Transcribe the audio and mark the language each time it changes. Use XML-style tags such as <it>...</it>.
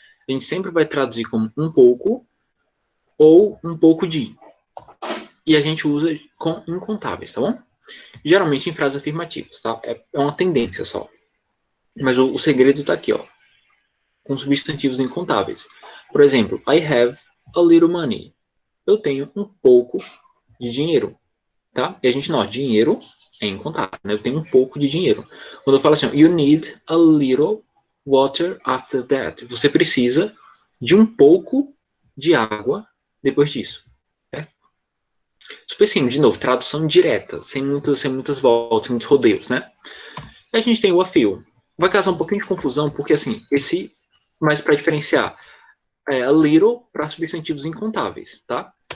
<pt>A gente sempre vai traduzir como um pouco ou um pouco de. E a gente usa com incontáveis, tá bom? Geralmente em frases afirmativas, tá? É uma tendência só. Mas o segredo tá aqui, ó. Com substantivos incontáveis. Por exemplo,</pt> <en>I have a little money.</en> <pt>Eu tenho um pouco de dinheiro, tá? E a gente nota, dinheiro é incontável, né? Eu tenho um pouco de dinheiro. Quando eu falo assim, ó,</pt> <en>you need a little water after that.</en> <pt>Você precisa de um pouco de água depois disso. Certo? Super simples, de novo, tradução direta, sem muitas voltas, sem muitos rodeios, né? E a gente tem o a few. Vai causar um pouquinho de confusão, porque assim, mas para diferenciar, a little para substantivos incontáveis, tá?</pt>